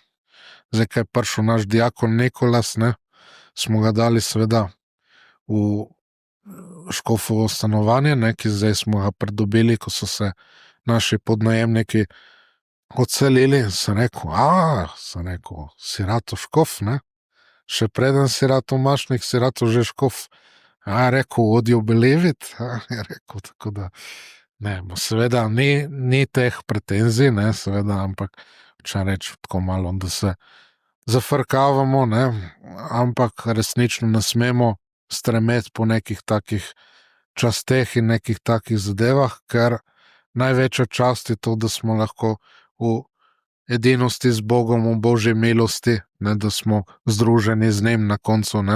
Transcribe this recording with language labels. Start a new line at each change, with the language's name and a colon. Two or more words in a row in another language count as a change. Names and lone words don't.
Slovenian: Zdaj, ko je prišel naš diakon Nikolas, ne, smo ga dali seveda v škofovo stanovanje, ne, ki zdaj smo ga pridobili, ko so se naši podnajemniki odselili, sem rekel, si rato škof, ne. Še preden si rato mašnik, si rato že škof. Rekel,
English: would you believe it?
Slovenian: Je rekel, tako da, ne, seveda ni teh pretenzij, ne, seveda, ampak če reči tako malo, da se zafrkavamo, ne, ampak resnično ne smemo stremeti po nekih takih časteh in nekih takih zadevah, ker največja čast je to, da smo lahko v edinosti z Bogom, v Božji milosti, ne, da smo združeni z njim na koncu, ne.